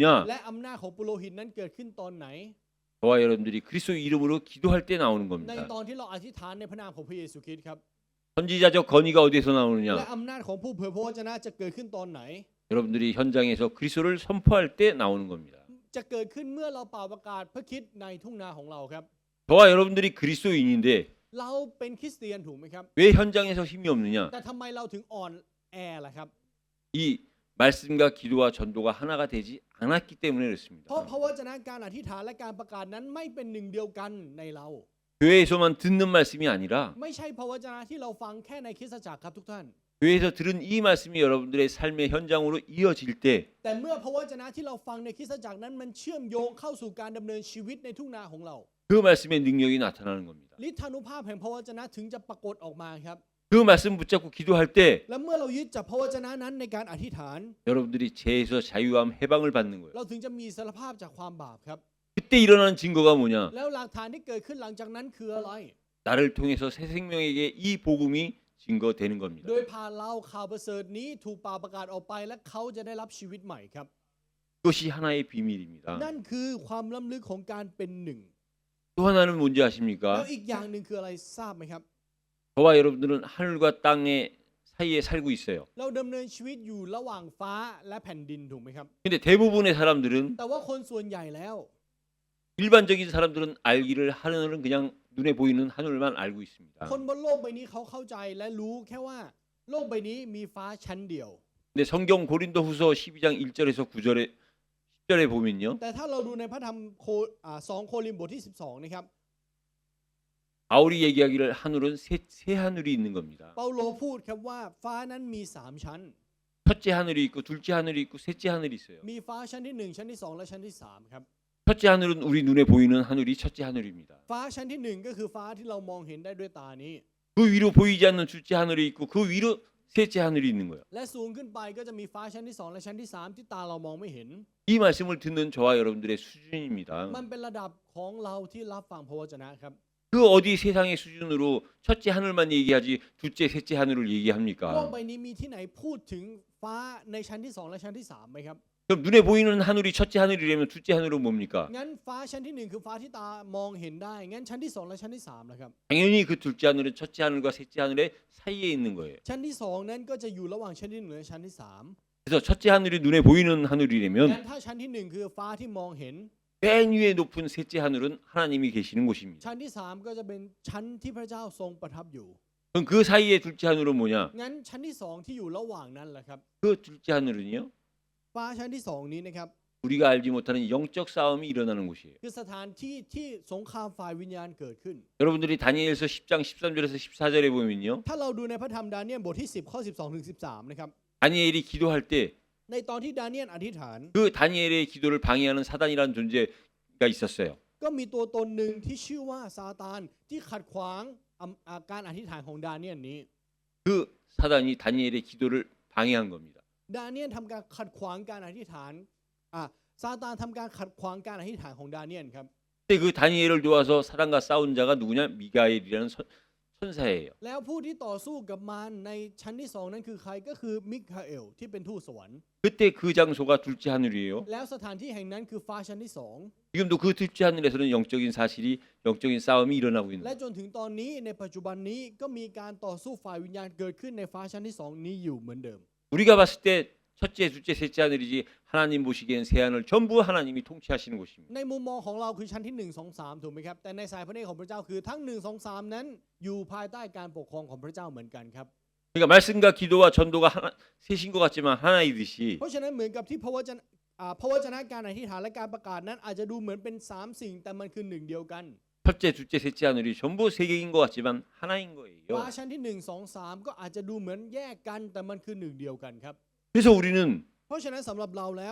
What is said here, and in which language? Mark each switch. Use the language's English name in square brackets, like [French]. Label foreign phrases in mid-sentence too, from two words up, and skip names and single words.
[Thai] และอำนาจของปุโรหิตนั้นเกิดขึ้นตอนไหน [Korean] 저와 여러분들이 그리스도 이름으로 기도할 때 나오는 [Thai] ใน [Korean] 겁니다. [Thai] ตอนที่เราอธิษฐานในพระนามของพระเยซูคริสต์ครับ [Korean] 선지자적 권위가 어디에서 [Thai] และ [Korean] 나오느냐? [Thai] อำนาจของผู้เผยพระวจนะจะเกิดขึ้นตอนไหน [Korean] 여러분들이 현장에서 그리스도를 선포할 때 나오는 겁니다. [Thai] จะเกิดขึ้นเมื่อเราเป่าประกาศพระคริสต์ในทุ่งนาของเราครับ [Korean] 저와 여러분들이 그리스도인인데 [Thai] เราเป็นคริสเตียนถูกไหมครับ [Korean] 왜 현장에서 힘이 없느냐? [Thai] แต่ทำไมเราถึงอ่อนแอล่ะครับ [Korean] 이 말씀과 기도와 전도가 하나가 되지 않았기 때문에 [Thai] เพ [Korean] 그렇습니다. [Thai] ราะพระวจนะการอธิษฐานและการประกาศนั้นไม่เป็นหนึ่งเดียวกันในเรา [Korean] 교회에서만 듣는 말씀이 아니라 [Thai] ไม่ใช่พระวจนะที่เราฟังแค่ในคริสตจักรครับทุกท่าน [Korean] 교회에서 들은 이 말씀이 여러분들의 삶의 현장으로 이어질 때 [Thai] แต่เมื่อพระวจนะที่เราฟังในคริสตจักรนั้นมันเชื่อมโยงเข้าสู่การดำเนินชีวิตในทุ่งนาของเรา [Korean] 그 말씀의 능력이 나타나는 겁니다. [Thai] ฤทธานุภาพแห่งพระวจนะถึงจะปรากฏออกมาครับ [Korean] 그 말씀 붙잡고 기도할 때 [Thai] และเมื่อเรายึดจับพระวจนะนั้นในการอธิษฐาน [Korean] 여러분들이 죄에서 자유함 해방을 받는 거예요. [Thai] เราถึงจะมีอิสรภาพจากความบาปครับ [Korean] 그때 일어나는 증거가 뭐냐? [Thai] แล้วหลักฐานที่เกิดขึ้นหลังจากนั้นคืออะไร [Korean] 나를 통해서 새 생명에게 이 복음이 증거되는 겁니다. [Thai] โดยผ่านเราข่าวประเสริฐนี้ถูกเป่าประกาศออกไปและเขาจะได้รับชีวิตใหม่ครับ [Korean] 그것이 하나의 비밀입니다. [Thai] นั่นคือความล้ำลึกของการเป็นหนึ่ง [Korean] 또 하나는 뭔지 [Thai] แล้ว [Korean] 아십니까? [Thai] อีกอย่างหนึ่งคืออะไรทราบไหมครับ [Korean] 저와 여러분들은 하늘과 땅의 사이에 살고 있어요. [Thai] เราดำเนินชีวิตอยู่ระหว่างฟ้าและแผ่นดินถูกไหมครับ [Korean] 근데 대부분의 사람들은 [Thai] แต่ว่าคนส่วนใหญ่แล้ว [Korean] 일반적인 사람들은 알기를 하늘은 그냥 눈에 보이는 하늘만 알고 있습니다. [Thai] คนบนโลกใบนี้เขาเข้าใจและรู้แค่ว่าโลกใบนี้มีฟ้าชั้นเดียว [Korean] 근데 성경 고린도후서 12장 1절에서 9절에 10절에 보면요. [Thai] แต่ถ้าเราดูในพระธรรม2 โครินธ์บทที่ 12 นะครับ [Korean] 바울이 얘기하기를 하늘은 새 하늘이 있는 겁니다. [Thai] เปาโลพูดครับว่าฟ้านั้นมี3ชั้น [Korean] 첫째 하늘이 있고 둘째 하늘이 있고 셋째 하늘이 있어요. [Thai] มีฟ้าชั้นที่1ชั้นที่2และชั้นที่3ครับ [Korean] 첫째 하늘은 우리 눈에 보이는 하늘이 첫째 하늘입니다. [Thai] ฟ้าชั้นที่1ก็คือฟ้าที่เรามองเห็นได้ด้วยตานี้ [Korean] 그 위로 보이지 않는 둘째 하늘이 있고 그 위로 셋째 하늘이 있는 거예요. [Thai] และสูงขึ้นไปก็จะมีฟ้าชั้นที่2และชั้นที่3ที่ตาเรามองไม่เห็น [Korean] 이 말씀을 듣는 저와 여러분들의 수준입니다. [Thai] มันเป็นระดับของเราที่รับฟังพระวจนะครับ [Korean] 그 어디 세상의 수준으로 첫째 하늘만 얘기하지 둘째 셋째 하늘을 [Thai] โลก [Korean] 얘기합니까? [Thai] ใบนี้มีที่ไหนพูดถึงฟ้าในชั้นที่2และชั้นที่3ไหมครับ [Korean] 그럼 눈에 보이는 하늘이 첫째 하늘이라면 둘째 하늘은 뭡니까? [Thai] งั้นฟ้าชั้นที่1คือฟ้าที่ตามองเห็นได้งั้นชั้นที่2และชั้นที่3นะครับ [Korean] 당연히 그 둘째 하늘은 첫째 하늘과 셋째 하늘의 사이에 있는 거예요. [Thai] ชั้นที่2นั้นก็จะอยู่ระหว่างชั้นที่1และชั้นที่3 [Korean] 그래서 첫째 하늘이 눈에 보이는 [Thai] งั้น [Korean] 하늘이라면 [Thai] ถ้าชั้นที่1คือฟ้าที่มองเห็น [Korean] 맨 위에 높은 셋째 하늘은 하나님이 계시는 곳입니다. [Thai] ชั้นที่3ก็จะเป็นชั้นที่พระเจ้าทรงประทับอยู่ [Korean] 그럼 그 사이에 둘째 하늘은 뭐냐? [Thai] งั้นชั้นที่2ที่อยู่ระหว่างนั้นแหละครับ [Korean] 그 둘째 하늘은요? [Thai] ฟ้าชั้นที่2นี้นะครับ [Korean] 우리가 알지 못하는 영적 싸움이 일어나는 곳이에요. [Thai] คือสถานที่ที่สงครามฝ่ายวิญญาณเกิดขึ้น [Korean] 여러분들이 다니엘서 10장 13절에서 14절에 보면요. [Thai] ถ้าเราดูในพระธรรมดาเนียลบทที่10ข้อ12ถึง13นะครับ [Korean] 다니엘이 기도할 때 [Thai] ในตอนที่ดาเนียลอธิษฐาน [Korean] 그 다니엘의 기도를 방해하는 사단이라는 존재가 있었어요. [Thai] ก็มีตัวตนหนึ่งที่ชื่อว่าซาตานที่ขัดขวางการอธิษฐานของดาเนียลนี้ [Korean] 그 사단이 다니엘의 기도를 방해한 겁니다. [Thai] ดาเนียลทำการขัดขวางการอธิษฐานซาตานทำการขัดขวางการอธิษฐานของดาเนียลครับ [Korean] 근데 그 다니엘을 도와서 사단과 싸운 자가 누구냐? 미가엘이라는 천사예요. [Thai] แล้วผู้ที่ต่อสู้กับมารในชั้นที่2นั้นคือใครก็คือมิคาเอลที่เป็นทูตสวรรค์ [Korean] 그때 그 장소가 둘째 하늘이에요. [Thai] แล้วสถานที่แห่งนั้นคือฟ้าชั้นที่2 [Korean] 지금도 그 둘째 하늘에서는 영적인 싸움이 일어나고 있는 [Thai] และ [Korean] 거예요. [Thai] จนถึงตอนนี้ในปัจจุบันนี้ก็มีการต่อสู้ฝ่ายวิญญาณเกิดขึ้นในฟ้าชั้นที่2นี้อยู่เหมือนเดิม [Korean] 우리가 봤을 때 첫째, 둘째, 셋째 하늘이지 하나님 보시기엔 새 하늘 전부 하나님이 통치하시는 곳입니다. [Thai] ในมุมมองของเราคือชั้นที่1 2 3ถูกไหมครับแต่ในสายพระเนตรของพระเจ้าคือทั้ง1 2 3นั้นอยู่ภายใต้การปกครองของพระเจ้าเหมือนกันครับ [Korean] 그러니까 말씀과 기도와 전도가 하나, 셋인 것 같지만 하나이듯이 [Thai] เพราะฉะนั้นเหมือนกับที่พระวจนะการอธิษฐานและการประกาศนั้นอาจจะดูเหมือนเป็น3สิ่งแต่มันคือหนึ่งเดียวกัน [Korean] 첫째, 둘째, 셋째 하늘이 전부 세 개인 것 같지만 하나인 [Thai] ฟ้า [Korean] 거예요. [Thai] ชั้นที่1 2 3ก็อาจจะดูเหมือนแยกกันแต่มันคือหนึ่งเดียวกันครับ [Korean] 그래서 우리는 [Thai] เพราะฉะนั้นสำหรับเราแล้ว